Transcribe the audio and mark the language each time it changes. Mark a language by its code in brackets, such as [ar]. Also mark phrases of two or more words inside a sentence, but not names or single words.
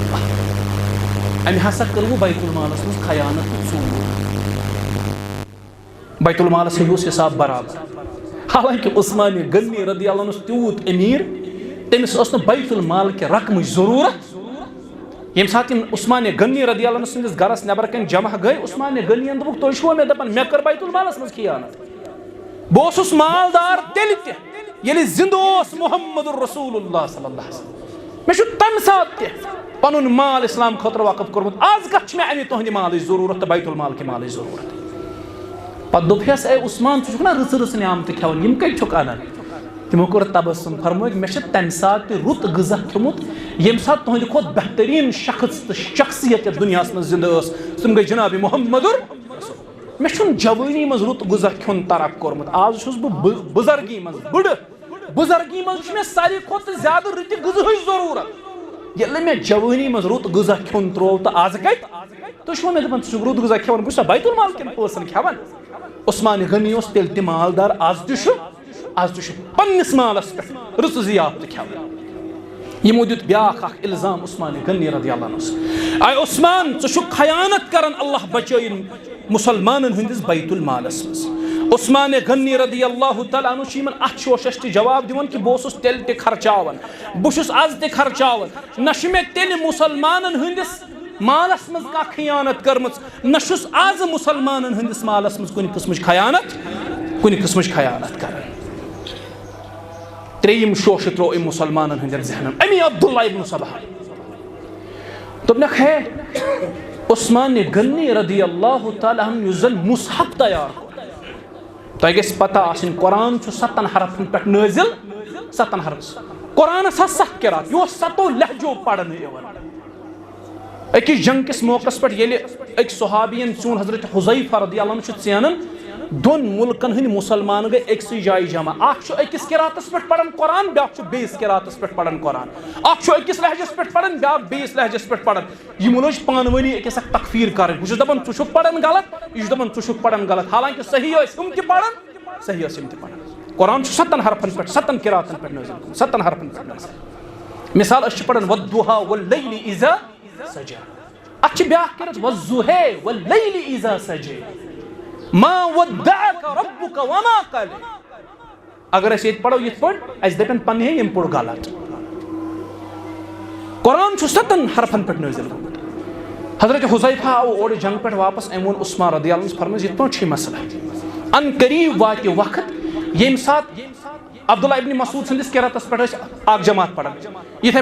[ks] باللہ ام ہسا کرو بیت المالس مز خیانت ژوٗر بیت المالس ہیوس حساب برابر حالانکہ عثمان غنی [ar] رضی اللہ عنہ [ks] تیوت امیر تمس اس بیت المال کے رقم ضرورت یم سات عثمان غنی [ar] رضی اللہ عنہ [ks] سندس گرس نبر کن جمع گئی عثمان غنی دپک تھی چھو مے دپان مے کر بیت المالس مز خیانت بہ اوسس مالدار تیل تہ ییٚلہِ زندٕ اوس محمد رسول اللہ [ar] صلی اللہ علیہ وسلم [ks] مے چھ تمہ سات تہ پنن مال اسلام خاطر وقف کورمت آز کت مے امہ تہندِ مالٕچ ضرورت تو بیت المال کے مالٕچ ضرورت پتہ دوٚپہس اے عثمان ژٕ چھُکھ نا رٕژ رٕژ نعمتہٕ کھٮ۪وان یم کتہِ چھُکھ انان تمو کوٚر تبسم فرمٲیِکھ مے چھ تمہِ ساتہٕ تہِ رُت غذا کھیوٚمُت ییٚمہِ ساتہٕ تُہنٛدِ کھۄتہٕ بہتریٖن شخص تہٕ شخصیت یتھ دُنیاہس منٛز زندٕ ٲس تِم گٔے جناب محمد مےٚ چھُنہٕ جوٲنی منٛز رُت غذا کھیوٚن ترک کوٚرمُت آز چھُس بہٕ بُزرگی منٛز بٕڑٕ بُزرگی منٛز چھُ مےٚ ساروی کھۄتہٕ زیادٕ رٕتہِ غذہٕچ ضروٗرت ییٚلہِ نہٕ مےٚ جوٲنی منٛز رُت غذا کھیوٚن ترٛوو تہٕ آز کتہِ تُہۍ چھِوا مےٚ دپان ژٕ چھُکھ رُت غذا کھٮ۪وان بہٕ چھُسا بیت المال کٮ۪ن پونٛسن کھٮ۪وان عثمان غنی اوس تیٚلہِ تہِ مالدار آز تہِ چھُ پننس مالس پہ رٕژ ضیافتہٕ کھٮ۪وان یمو دیت بیاکھ اکھ الزام عثمان غنی [ar] رضی اللہ عنہ [ks] اے عثمان ژٕ چھُکھ خیانت کران اللہ بچٲیِن مسلمانن ہندس بیت المالس مز عثمان غنی [ar] رضی اللہ تعالیٰ عنہ [ks] چھ یمن اتھ شوشس تہ جواب دِوان کہ بہٕ اوسُس تیٚلہِ تہِ خرچاوان بہٕ چھُس آز تہِ خرچاوان نہ چھُ مےٚ تیٚلہِ مسلمانن ہندس مالس مز کانٛہہ خیانت کٔرمٕژ نہ چھُس آز مسلمانن ہندس مالس مز کُنہِ قٕسمٕچ خیانت کران ترٛیٚیِم شوشہٕ ترٛوو أمۍ مسلمانن ہٕنٛدٮ۪ن ذہنن امی عبداللہ ابن سبا دوٚپنکھ ہے عثمان غنی [ar] رضی اللہ تعالیٰ عنہ [ks] یُس زن مصحف تیار کوٚر تۄہہِ گژھِ پتہ آسٕنۍ قرآن چھُ 7 حرفن پٮ۪ٹھ نٲزِل 7 حرف قرآنس آسہٕ 7 قرات یہِ اوس 7 لہجو پرنہٕ یِوان أکِس جنگ کِس موقعس پٮ۪ٹھ ییٚلہِ أکۍ صحابین ژیوٗن حضرت حذیفہ [ar] رضی اللہ عنہ [ks] چھُ ژینان دۄن مُلکن ہٕنٛدۍ مُسلمان گٔے أکسٕے جایہِ جمع اکھ چھُ أکِس قراتس پٮ۪ٹھ پران قرآن بیٛاکھ چھُ بیٚیِس قراتس پٮ۪ٹھ پران قرآن اکھ چھُ أکِس لہجس پٮ۪ٹھ پران بیٛاکھ بیٚیِس لہجس پٮ۪ٹھ پران یِمو لٲج پانہٕ ؤنی أکِس اکھ تکفیٖر کرٕنۍ بہٕ چھُس دپان ژٕ چھُکھ پران غلط یہِ چھُ دپان ژٕ چھُکھ پران غلط حالانکہ صحیح ٲسۍ ہُم تہِ پران قرآن چھُ 7 حرفن پٮ۪ٹھ 7 قراتن پٮ۪ٹھ نٲزِل گوٚمُت 7 حرفن پٮ۪ٹھ نٲزِل مثال أسۍ چھِ پران [ar] والضحى والليل إذا سجى [ks] اتھ چھِ بیٛاکھ قرات [ar] والضحى والليل إذا سجى ما ودعك ربك وما قلى [ks] اگر أسۍ ییٚتہِ پرو یِتھ پٲٹھۍ اَسہِ دپن پننہِ ہے ییٚمۍ پوٚر غلط قرآن چھُ 7 حرفن پٮ۪ٹھ نٲزِل گوٚمُت حضرت حذیفہ آو اورٕ جنگ پٮ۪ٹھ واپس أمۍ ووٚن عثمان [ar] رضی اللہ عنہ [ks] فرمٲیِس یِتھ پٲٹھۍ چھُ یہِ مسلہٕ ان قریٖب واتہِ وقت ییٚمہِ ساتہٕ عبداللہ ابن مسعود سندس قراتس پٮ۪ٹھ ٲسۍ اکھ جماعت پران یِتھے